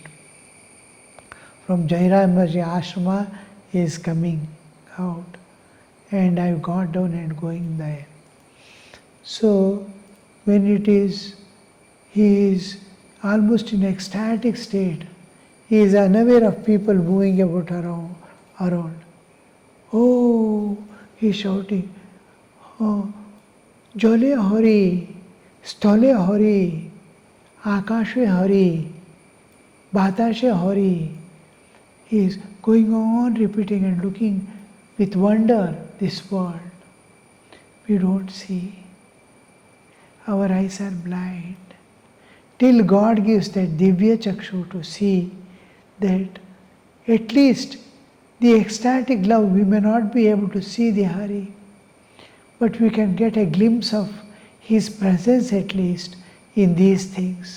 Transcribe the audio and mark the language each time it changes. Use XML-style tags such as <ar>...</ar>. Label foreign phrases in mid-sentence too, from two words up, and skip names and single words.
<en>From Jairambaji Ashrama he is coming out, and I got down and going there. So when it is, he is almost in ecstatic state. He is unaware of people moving about around. Oh, he is shouting,</en> <bn>ও, জলে হরি, স্থলে হরি, আকাশে হরি, বাতাসে হরি.</bn> <en>He is going on repeating and looking with wonder this world. We don't see. Our eyes are blind. Till God gives that</en> <sa>दिव्य चक्षु</sa> <en>to see that at least the ecstatic love, we may not be able to see the Hari, but we can get a glimpse of His presence at least in these things.</en>